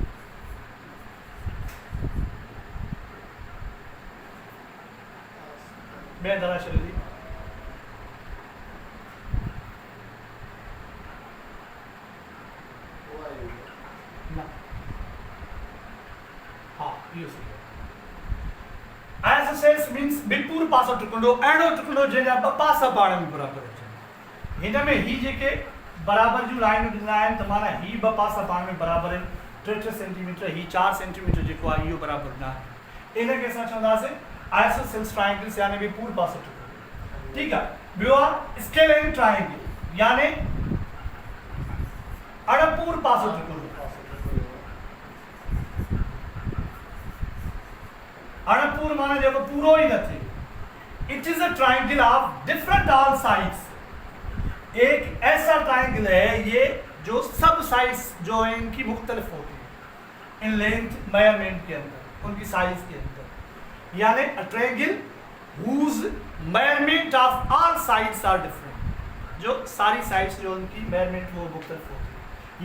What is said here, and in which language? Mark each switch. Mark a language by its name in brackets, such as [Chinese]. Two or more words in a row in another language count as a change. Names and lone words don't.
[Urdu] میں ذرا چل دی نا، ہاں یہ صحیح ہے. [English] isosceles means [Sindhi] बिपुर पासो ट्रिकुंडो अहिड़ो ट्रिकुंडो जंहिंजा ॿ पासा पाण में बराबरि हुजनि। हिन में ही जेके बराबरि जूं लाइनूं ॾिना आहिनि त माना ही ॿ पासा पाण में बराबरि आहिनि। 3 सेंटीमीटर ही 4 सेंटीमीटर जेको आहे इहो बराबरि न आहे। इनखे असां चवंदासीं [English] isosceles triangles [Sindhi] यानी बिपुर पासो ट्रिकुंडो। ठीकु आहे। ॿियो आहे [English] scalene triangle [Sindhi] यानी अड़पूर पासो ट्रिकुंडो। अड़पूर माना जेको पूरो ही न थे। [English] it is a triangle of different all sides. [Urdu] ایک ایسا ٹرائنگل ہے یہ جو سب سائیڈز جو ہے ان کی مختلف ہوتی ہے [English] in length measurement [Urdu] کے اندر، ان کی سائز کے اندر. یعنی [English] a triangle whose measurement of all sides are different, [Urdu] جو ساری سائیڈز جو ان کی میژرمنٹ وہ مختلف ہوتی ہے.